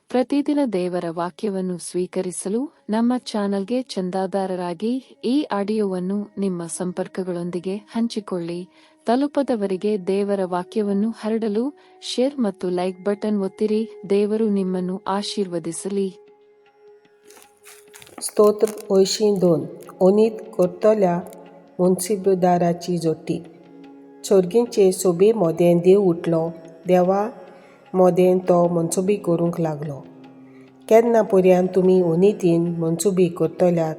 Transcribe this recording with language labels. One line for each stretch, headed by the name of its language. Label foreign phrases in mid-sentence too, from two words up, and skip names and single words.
Kannada: ಪ್ರತಿದಿನ ದೇವರ ವಾಕ್ಯವನ್ನು ಸ್ವೀಕರಿಸಲು ನಮ್ಮ ಚಾನೆಲ್ಗೆ ಚಂದಾದಾರರಾಗಿ ಈ ಆಡಿಯೋವನ್ನು ನಿಮ್ಮ ಸಂಪರ್ಕಗಳೊಂದಿಗೆ ಹಂಚಿಕೊಳ್ಳಿ. ತಲುಪದವರಿಗೆ ದೇವರ ವಾಕ್ಯವನ್ನು ಹರಡಲು ಶೇರ್ ಮತ್ತು ಲೈಕ್ ಬಟನ್ ಒತ್ತಿರಿ. ದೇವರು ನಿಮ್ಮನ್ನು ಆಶೀರ್ವದಿಸಲಿ.
Konkani: स्तोत्र 82 ओनीत करतल्या मुन्सिबदाराची जोटी. चोरगींचे सोबे मोदें देव उठलो. देवा मोदें तो मनसुबी करूंक लागलो. केन्ना पर्यान तुमी ओनीतीन मनसुबी करतल्यात?